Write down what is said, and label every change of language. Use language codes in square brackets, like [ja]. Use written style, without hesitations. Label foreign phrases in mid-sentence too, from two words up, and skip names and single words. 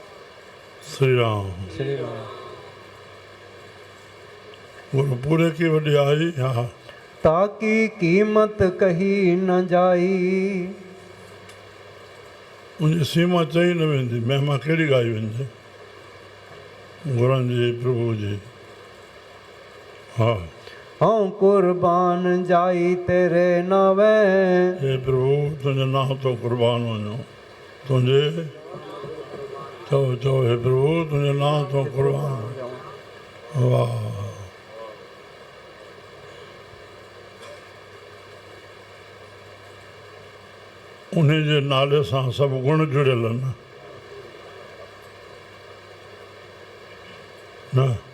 [pa] श्री राम श्री राम। गुरपुरे की वॾियाई हा ताकी कीमत कही न जाई। [sd] उनजी सीमा चई न वेंदी, महिमा कहिड़ी ॻाई वञे गुरनि जी प्रभु जी। हा [pa] हूँ कुर्बान जाई तेरे नावे। [sd] हे प्रभु तुंहिंजे नाम तो कुर्बान वञो, तुंहिंजे चओ चओ हे प्रभु तुंहिंजे नाम तो कुर्बान। वाह उन जे नाले सां सभु गुण जुड़ियल आहिनि न।